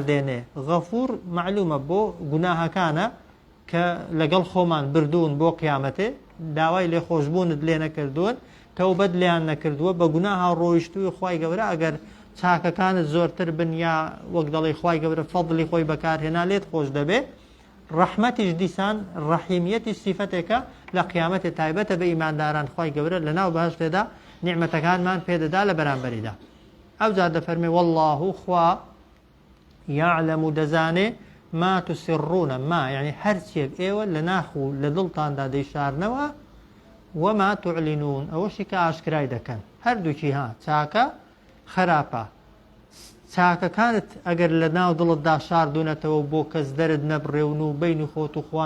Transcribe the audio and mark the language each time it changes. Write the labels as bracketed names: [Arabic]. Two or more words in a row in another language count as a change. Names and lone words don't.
[Central Kurdish] غەفوور معلومە بۆ گوناهەکانە کە لەگەڵ خۆمان بردوون بۆ قیامەتێ داوای لێخۆشببوونت لێ نەکردوون تەوبەت لیان نەکردووە بە گوناها ڕۆیشتووی خی گەورە ئەگەر چاکەکانت زۆرتر بن یا وەک دەڵی خی گەورە فەضلی خۆی بەکارهێنا لێت خۆش دەبێت ڕەحمەتیش دیسان ڕەحیمیەتی سیفەتێکە لە قیامەتێ تایبەتە بە ئیمانداران خی گەورە لە ناو بەهشتێدا نیعمەتەکانمان پێدەدا لە بەرامبەریدا ئەو جار دەفەرمێ والله خوا يعلم دەزانێ [Arabic] ما تسرون ما يعني [Central Kurdish] هەرچێک ئێوە لە ناخ و لە دڵتاندا دەیشارنەوە [Arabic] وما تعلنون [Central Kurdish] ئەوەشی کە ئاشکرای دەکەن هەردووکی ها چاکە خراپە چاکەکانت ئەگەر لە ناو دڵتدا شاردوونەتەوە بۆ کەس دەرت نەبڕێون و بین و خۆت و خوان